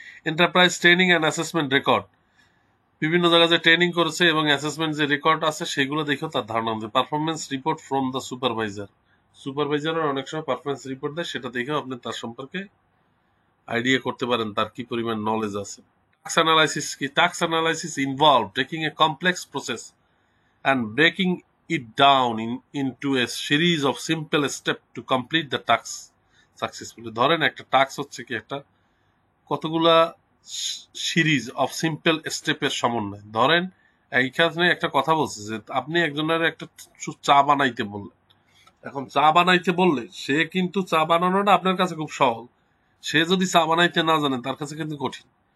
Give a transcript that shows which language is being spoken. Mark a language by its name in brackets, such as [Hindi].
[Bangla] Enterprise training and assessment record, বিভিন্ন জায়গায় যে ট্রেনিং করেছে এবং অ্যাসেসমেন্ট যে রেকর্ড আছে সেগুলো দেখেও তার ধারণা দেয়। পারফরমেন্স রিপোর্ট ফ্রম দ্য সুপারভাইজারের অনেক সময় পারফরমেন্স রিপোর্ট দেয়, সেটা দেখেও আপনি তার সম্পর্কে আইডিয়া করতে পারেন তার কি পরিমাণ নলেজ আছে। টাস্ক অ্যানালাইসিস কি? [English] Task analysis involve taking a complex process and breaking it down into a series of simple steps to complete the task successfully. [Bangla] ধরেন একটা টাস্ক হচ্ছে কি একটা কতগুলা সিরিজ অফ সিম্পল স্টেপের সমন্বয়। ধরেন এইখানে একটা কথা বলছে যে আপনি একজনের একটা চা বানাইতে বললেন। এখন চা বানাইতে বললে সে কিন্তু চা বানানোটা আপনার কাছে খুব সহজ, সে যদি চা বানাইতে না জানে তার কাছে কিন্তু কঠিন।